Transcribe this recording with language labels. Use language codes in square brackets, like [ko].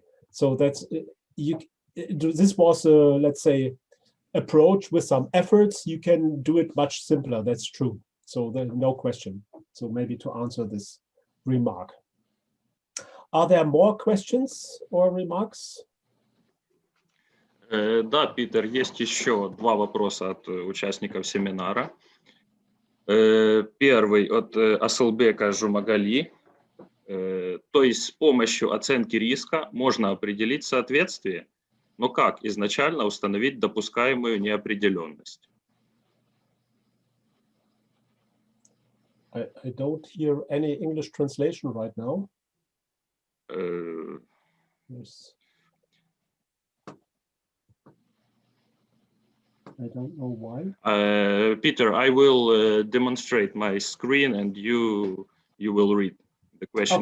[en] So that's this was a, let's say, approach with some efforts. You can do it much simpler. That's true. So there's no question. So maybe to answer this remark. Are there more questions or remarks? [ru] Да, Питер, есть еще два вопроса от участников семинара. Первый от Асылбека Жумагали. То есть с помощью оценки риска можно определить соответствие, но как изначально установить допускаемую неопределенность? [en] I don't hear any English translation right now. Yes. I don't know why. Peter, I will demonstrate my screen and you will read the question.